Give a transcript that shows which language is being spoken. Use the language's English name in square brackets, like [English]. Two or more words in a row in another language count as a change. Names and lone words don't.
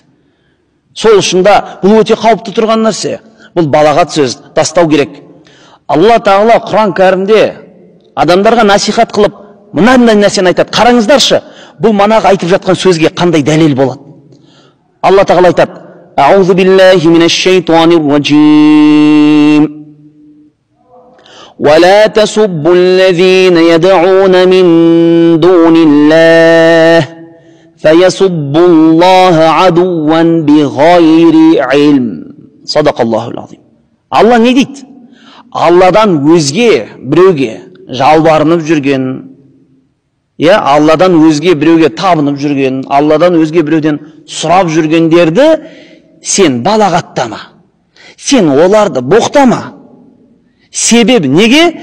[Kazakh] Сол үшінде бұл өте қауіпті тұрған нәрсе. Бұл балағат сөз, тастау керек. Алла Тағала Құран кәрімде адамдарға насихат қылып, мынандай нәрсені айтады. Қараңыздаршы, бұл манағы айтып жатқан сөзге қандай дәлел болады. Алла Тағала айтады: [Arabic] أعوذ بالله من الشيطان الرجيم. ولا تسبوا الذين يدعون من دون الله فيسبوا الله عدوا بغير علم». صدق الله العظيم. [Kazakh] Алла не дейді? Алладан өзге біреуге жалбарынып жүрген, Алладан өзге біреуге табынып жүрген, Алладан өзге біреуден сұрап жүргендерді сен балағаттама. Сен оларды боқтама. Себебі неге?